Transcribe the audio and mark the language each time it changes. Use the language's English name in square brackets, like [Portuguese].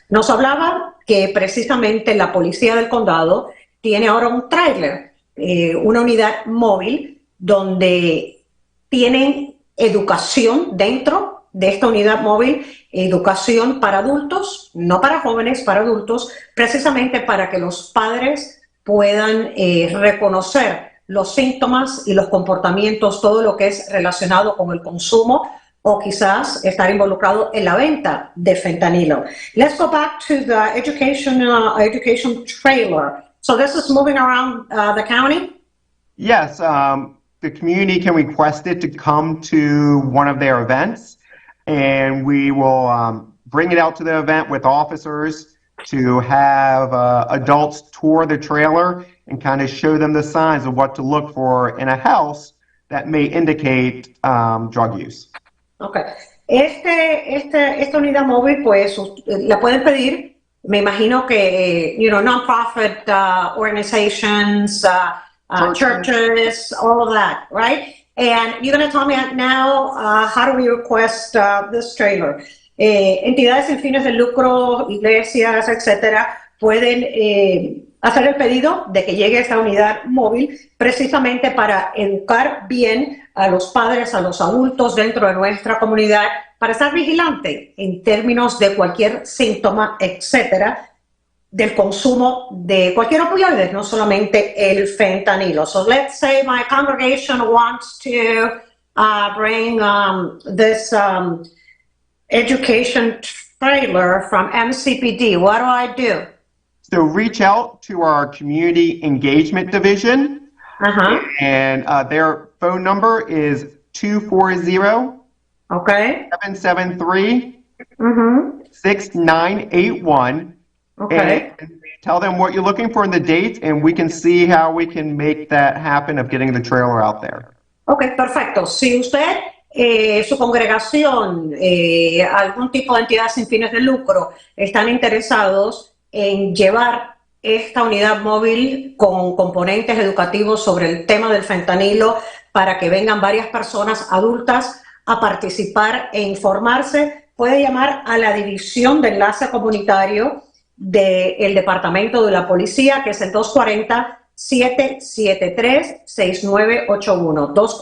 [Spanish] Nos hablaba que precisamente la Policía del Condado tiene ahora un tráiler, una unidad móvil donde tienen educación dentro de esta unidad móvil, educación para adultos, no para jóvenes, para adultos, precisamente para que los padres puedan reconocer los síntomas y los comportamientos, todo lo que es relacionado con el consumo o quizás estar involucrado en la venta de fentanilo. [English] Let's go back to the education trailer. So this is moving around the county? Yes, the community can request it to come to one of their events, and we will bring it out to the event with officers to have adults tour the trailer and kind of show them the signs of what to look for in a house that may indicate drug use. [Spanish] Okay. Esta unidad móvil, pues, la pueden pedir, me imagino que, [English] non-profit organizations, churches, all of that, right? And you're going to tell me now, how do we request this trailer? [Spanish] Entidades sin fines de lucro, iglesias, etcétera, pueden hacer el pedido de que llegue esta unidad móvil precisamente para educar bien a los padres, a los adultos dentro de nuestra comunidad, para estar vigilante en términos de cualquier síntoma, etcétera, del consumo de cualquier opioide, no solamente el fentanilo. [English] So let's say my congregation wants to bring this education trailer from MCPD. What do I do? So reach out to our community engagement division, and their phone number is 240-773 6981. Okay. And tell them what you're looking for in the date, and we can see how we can make that happen of getting the trailer out there. [Spanish] Okay, perfecto. Si usted, su congregación, algún tipo de entidad sin fines de lucro, están interesados en llevar esta unidad móvil con componentes educativos sobre el tema del fentanilo para que vengan varias personas adultas a participar e informarse, puede llamar a la División de Enlace Comunitario del Departamento de la Policía, que es el 240-773-6981.